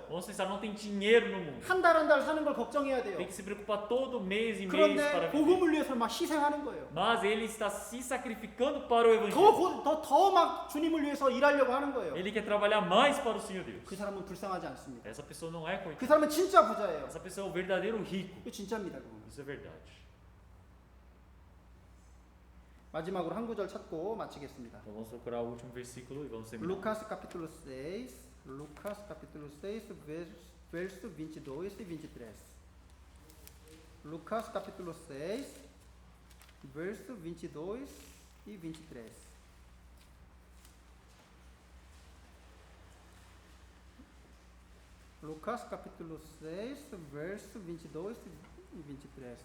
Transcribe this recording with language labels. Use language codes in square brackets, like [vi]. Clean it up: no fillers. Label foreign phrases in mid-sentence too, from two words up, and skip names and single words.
[pt] Vamos pensar, não tem dinheiro no mundo. [ko] 한 달 사는 걸 걱정해야 돼요. [pt] Tem que se preocupar todo mês e mês [ko] 그런데 [pt] para viver. [ko] 복음을 위해서 막 희생하는 거예요. [pt] Mas ele está se sacrificando para o evangelho. [ko] 더 막 주님을 위해서 일하려고 하는 거예요. [pt] Ele quer trabalhar mais para o Senhor Deus. [ko] 그 사람은 불쌍하지 않습니다. [pt] Essa pessoa não é [ko] 그 [pt] coitada. [ko] 사람은 진짜 부자예요. [pt] Essa pessoa é o verdadeiro rico. [ko] 이거 진짜입니다, 그건. [pt] Isso é verdade. [ko] 마지막으로 한 구절 찾고 마치겠습니다. [pt] Então vamos procurar o último versículo e vamos terminar. Lucas capítulo 6, verso 22 e 23. Lucas capítulo 6, verso 22 e 23. Lucas capítulo 6, verso 22 e 23.